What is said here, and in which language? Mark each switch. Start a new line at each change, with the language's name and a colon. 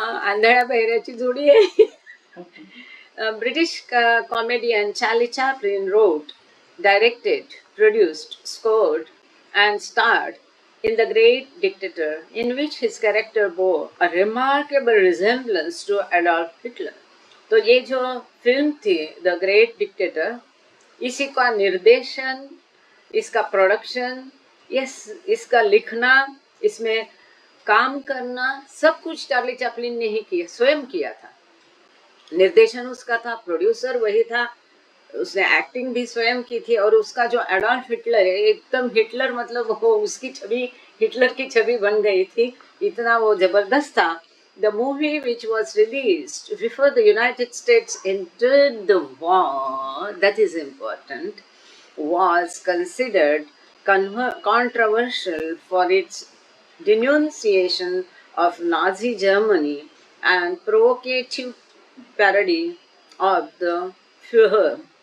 Marathi: आंधळ्या बहिऱ्याची जोडी आहे।
English: British comedian Charlie Chaplin wrote, directed, produced, scored, and starred in The Great Dictator, in which his character bore a remarkable resemblance to Adolf Hitler.
Hindi: तो ये जो film थी the great dictator, इसी का निर्देशन, इसका प्रोडक्शन, इसका लिखना, इसमें काम करना, सब कुछ चार्ली चैपलिन ने ही किया, स्वयं किया था। निर्देशन उसका था, प्रोड्यूसर वही था, उसने एक्टिंग भी स्वयं की थी। और उसका जो एडॉल्फ हिटलर है, एकदम हिटलर मतलब वो उसकी छवि, हिटलर की छवि बन गई थी, इतना वो जबरदस्त था।
English: The movie, which was released before the United States entered the war, that is important, was considered controversial for its denunciation of Nazi Germany and provocative parody of the Führer.